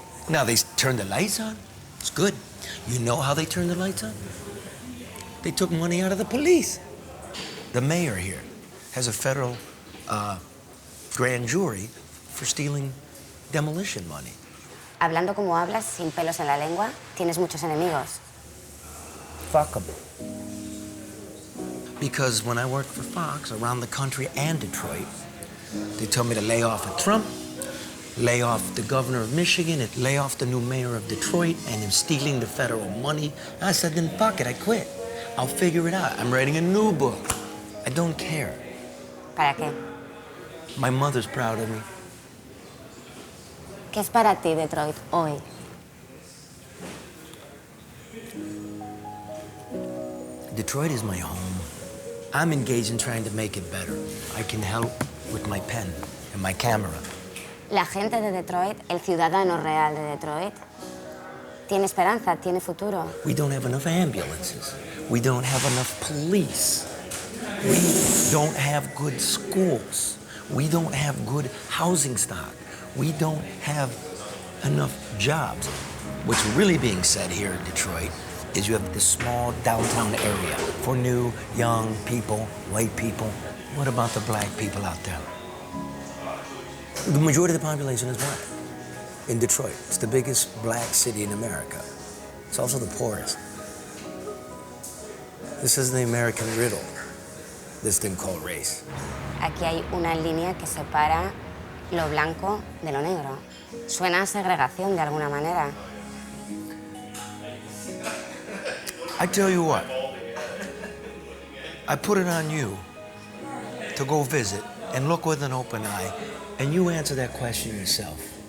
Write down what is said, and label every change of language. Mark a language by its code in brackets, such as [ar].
[en] Now they turned the lights on. It's good. You know how they turned the lights on? They took money out of the police. The mayor here has a federal grand jury for stealing demolition money. [es] Hablando como hablas, sin pelos en la lengua, tienes muchos enemigos. [en] Fuck 'em. Because when I worked for Fox around the country and Detroit, they told me to lay off of Trump, lay off the governor of Michigan, and lay off the new mayor of Detroit, and him stealing the federal money. I said, then fuck it, I quit. I'll figure it out. I'm writing a new book. I don't care. [es] ¿Para qué? [en] My mother's proud of me. [es] ¿Qué es para ti Detroit hoy? [en] Detroit is my home. I'm engaged in trying to make it better. I can help with my pen and my camera. [es] La gente de Detroit, el ciudadano real de Detroit, tiene esperanza, tiene futuro. [en] We don't have enough ambulances. We don't have enough police. We don't have good schools. We don't have good housing stock. We don't have enough jobs. What's really being said here in Detroit is you have this small downtown area for new, young people, white people. What about the black people out there? The majority of the population is black in Detroit. It's the biggest black city in America. It's also the poorest. This is the American riddle, this thing called race. [es] Aquí hay una línea que separa lo blanco de lo negro. Suena a segregación de alguna manera. [en] I tell you what, I put it on you to go visit and look with an open eye, and you answer that question yourself.